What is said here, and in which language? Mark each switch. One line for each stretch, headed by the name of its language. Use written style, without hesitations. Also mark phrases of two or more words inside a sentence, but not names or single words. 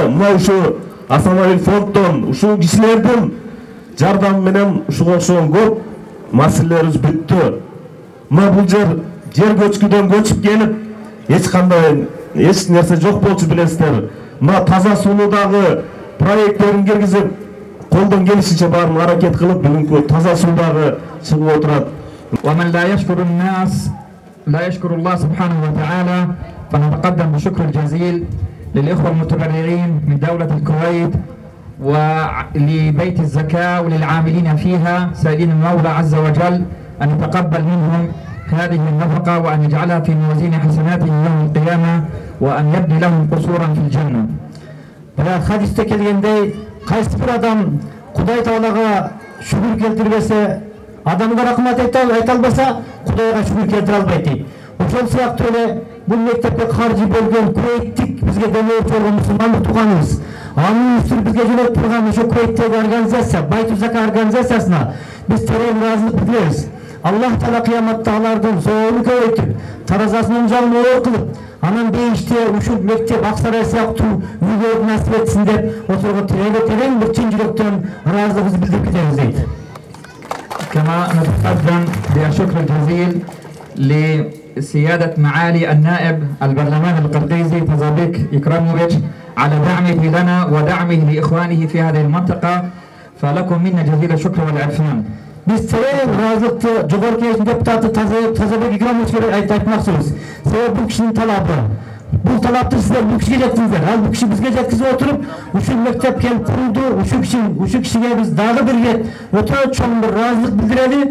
Kyrgyz: Мына ушу Асанабил фонддон, ушул кишилердин жардамы менен ушуга окшогон көп маселелерибиз бүттү. Мына бул жер көчкүдөн көчүп келип, эч нерсе жок болчу билесиздер. Мына таза суулуудагы проекттерин киргизип, колдон келишинче баарын аракет кылып, бүгүнкү таза суудагы чыгып отурат.
Arabic: لا يشكر الله سبحانه وتعالى، فنتقدم بشكر الجزيل للإخوة المتبرعين من دولة الكويت ولبيت الزكاة وللعاملين فيها، سائلين المولى عز وجل أن يتقبل منهم هذه النفقة وأن يجعلها في موازين حسناتهم يوم القيامة وأن يبني لهم قصورا في الجنة.
Kyrgyz: Хадисте келгенде кайсы бир адам Кудай Таалага шүгүр келтирмесе, адамга рахмат айта албаса, Кудайга шүгүр келтире албайды. Ошол сыяктуу эле бул мектепке каржы бөлгөн Кувейттик бизге демеуши болгон мусулмандык тууганыбыз, анын үстүн бизге жөнөтүп турган ошо Кувейттеги организация, Байт Зака организациясына биз терең ыраазылык билдиребиз. Аллах Таала кыяматта алардын соолун көбөйтүп, таразасынын жагын оор кылып, анан бейиште ушул мектеп Аксарай сыяктуу үйлөрдү насип этсин деп отурган терең бир чын жүрөктөн ыраазылыгыбызды билдирип кетебиз дейт.
Arabic: كما نتقدم بالشكر الجزيل لسيادة معالي النائب البرلمان القرقيزي تازابيك إكراموفيتش على دعمه لنا ودعمه لإخوانه في هذه المنطقة، فلكم منا جزيل الشكر والعرفان.
Kyrgyz: Биз терең ыраазылыкты жогорку кеңештин депутаты Тазабек Икрамовичке айтмакчыбыз. Себеби бул кишинин талабы. Бул талапты сиздер бул кишиге жеткиздиңиздер. Ал бул киши бизге жеткизип отуруп, ушул мектеп келип курулду. Ушул кишиге биз дагы бир рет өтө чоң бир ыраазылык билдирели.